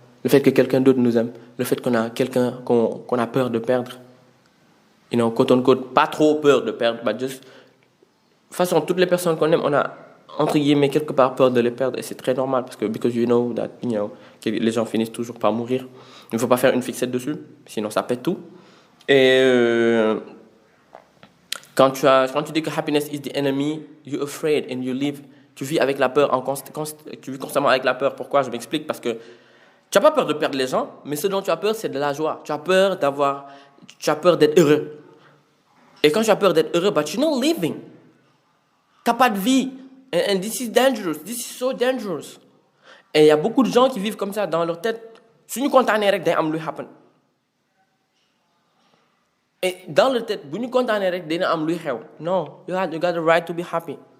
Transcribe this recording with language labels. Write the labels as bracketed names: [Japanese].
[French] Le fait que quelqu'un d'autre nous aime. Le fait qu'on a quelqu'un qu'on a peur de perdre. Quote unquote, pas trop peur de perdre, [English] but just... [French] De toute façon, toutes les personnes qu'on aime, on a, entre guillemets, quelque part peur de les perdre. Et c'est très normal, parce que because que les gens finissent toujours par mourir. Il ne faut pas faire une fixette dessus, sinon ça pète tout. Et quand tu dis que [English] happiness is the enemy, you're afraid and you live. [French] Tu vis avec la peur, tu vis constamment avec la peur. Pourquoi? Je m'explique, parce que tu n'as pas peur de perdre les gens, mais ce dont tu as peur, c'est de la joie. Tu as peur d'être heureux. Et quand tu as peur d'être heureux, [English] but you're not living. [French] Tu n'as pas de vie. [English] And this is dangerous. This is so dangerous. [French] Et il y a beaucoup de gens qui vivent comme ça dans leur tête. Si nous condamnons [Wolof] rek day am luy happen. [French] Et dans leur tête, si nous condamnons [Wolof] rek dina am luy xew. [English] Non, you got the right to be happy.